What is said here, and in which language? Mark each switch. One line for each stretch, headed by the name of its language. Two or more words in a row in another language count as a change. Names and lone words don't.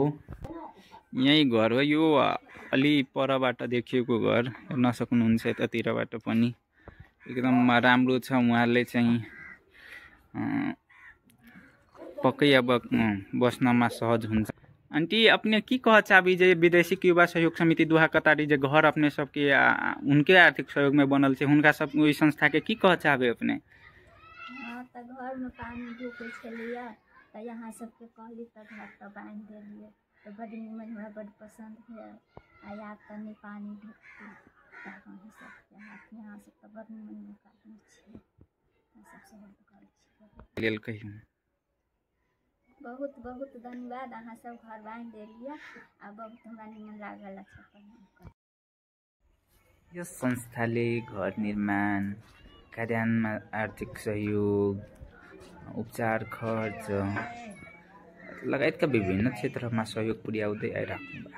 Nepali: यही घर हो। यो अलि परबाट देखिएको घर हेर्न सक्नुहुन्छ। यतातिरबाट पनि एकदम राम्रो छ। उहाँले चाहिँ पक्कै अब बस्नमा सहज हुन्छ।
Maithili: आंटी, अपने की कह चाहबी जे विदेशिक युवा सहयोग समिति दोहा कतारी जे घर अपने सबके उनके आर्थिक सहयोग में बनल छै, हुनका सब ओहि संस्था के की कह चाहबे अपने? त घर में पानी ढुकै छलिया त यहाँ सबके कहली त घर त बांध देलिए त बड़ निमन, हमरा बड़ पसंद है। आया तनी पानी ढुकती त कहीं सब यहाँ सब त बड़ निमन आदमी छै, सबसे हेल्प करै छी। लेल कहियो बहुत बहुत धन्यवाद अहाँ सब घर बांध देलिए। अब बहुत हमरा निमन लागल अच्छा।
Nepali: यो संस्थाले घर निर्माण, कार्यान्वयनमा आर्थिक सहयोग, उपचार खर्च लगायतका विभिन्न क्षेत्रमा सहयोग पुर्याउँदै आइराख्नु भएको